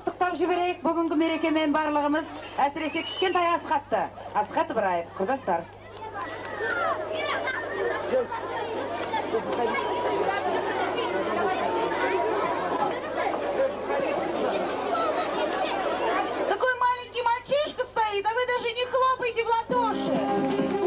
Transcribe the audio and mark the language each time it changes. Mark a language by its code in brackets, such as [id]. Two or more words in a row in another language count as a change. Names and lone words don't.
[kk] Сұрап жіберейік, бүгінгі мерекемен барлығымыз әсіресе кішкентай Асқатты. Асқат Ыбыраев, құрдастар. [ru] Такой маленький мальчишка стоит, а вы даже не хлопаете в ладоши.